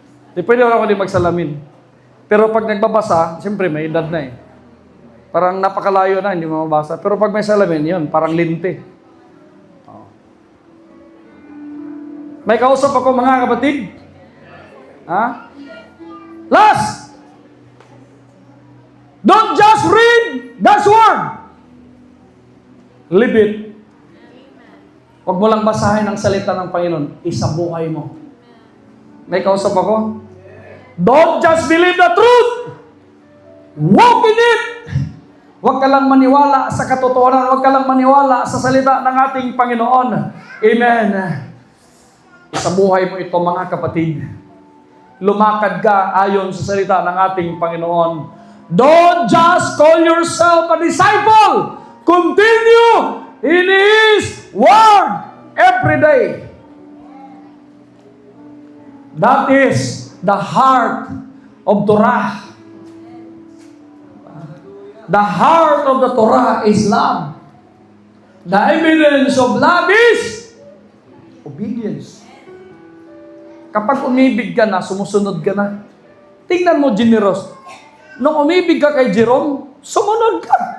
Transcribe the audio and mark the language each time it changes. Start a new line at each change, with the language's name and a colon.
Filipino: Di pwede ako ni magsalamin. Pero pag nagbabasa, siyempre may edad na eh. Parang napakalayo na, hindi mo mabasa. Pero pag may salamin, yun, parang linte. Oh. May kausap ako mga kapatid. Ha? Last!
English: Don't just read God's word. Live it.
Filipino: Huwag mo lang basahin ang salita ng Panginoon. Isabuhay mo. May kausap ako.
English: Don't just believe the truth. Walk in it.
Filipino: Huwag ka lang maniwala sa katotohanan. Huwag ka lang maniwala sa salita ng ating Panginoon. Amen. Isabuhay mo ito mga kapatid. Lumakad ka ayon sa salita ng ating Panginoon.
English: Don't just call yourself a disciple. Continue in His Word every day. That is the heart of Torah. The heart of the Torah is love. The evidence of love is obedience.
Filipino: Kapag umibig ka na, sumusunod ka na. Tingnan mo, generous. Nung umibig ka kay Jerome, sumunod ka.